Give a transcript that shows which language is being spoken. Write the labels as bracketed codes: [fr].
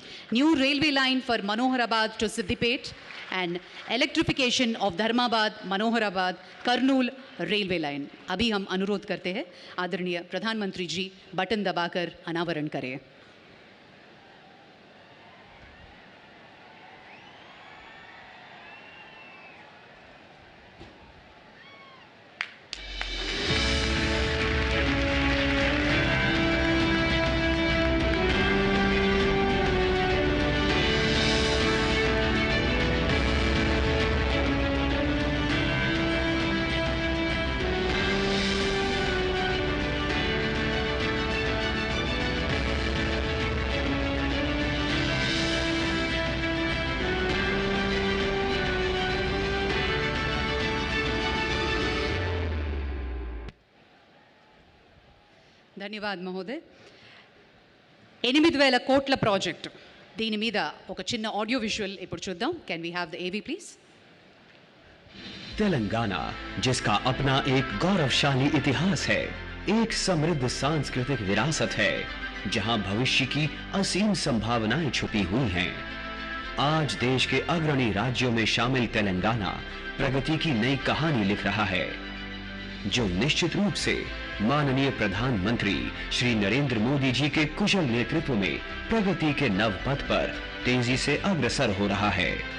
[en] new railway line for Manoharabad to Siddipet, and electrification of Dharmabad, Manoharabad, Kurnool railway line. [hi] अभी हम अनुरोध करते हैं आदरणीय प्रधानमंत्री जी बटन दबाकर अनावरण करें. ధన్యవాద్ మహోదయ్. [te] 8,000 కోట్ల ప్రాజెక్ట్, దీని మీద ఒక చిన్న ఆడియో విజువల్ ఇప్పుడు చూద్దాం. [en] Can we have the AV please? [hi] तेलंगाना, जिसका अपना एक गौरवशाली इतिहास है, एक समृद्ध सांस्कृतिक विरासत है, जहां भविष्य की असीम संभावनाएं छुपी हुई हैं. आज देश के अग्रणी राज्यों में शामिल तेलंगाना प्रगति की नई कहानी लिख रहा है, जो निश्चित रूप से माननीय प्रधानमंत्री श्री नरेंद्र मोदी जी के कुशल नेतृत्व में प्रगति के नव पथ पर तेजी से अग्रसर हो रहा है.